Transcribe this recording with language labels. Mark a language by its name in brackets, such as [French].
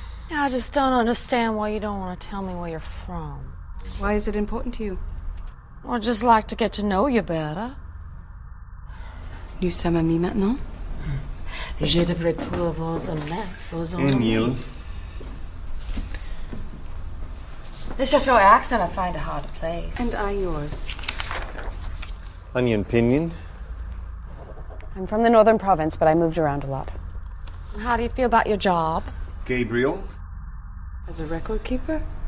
[English] I just don't understand why you don't want to tell me where you're from. Why is it important to you? I'd just like to get to know you better. [French] Nous sommes amis maintenant? Je devrais pouvoir vous mettre vos [English] Neil. It's just your accent I find it hard to place. And I yours. Onion Pinion. I'm from the northern province, but I moved around a lot. How do you feel about your job? Gabriel. As a record keeper?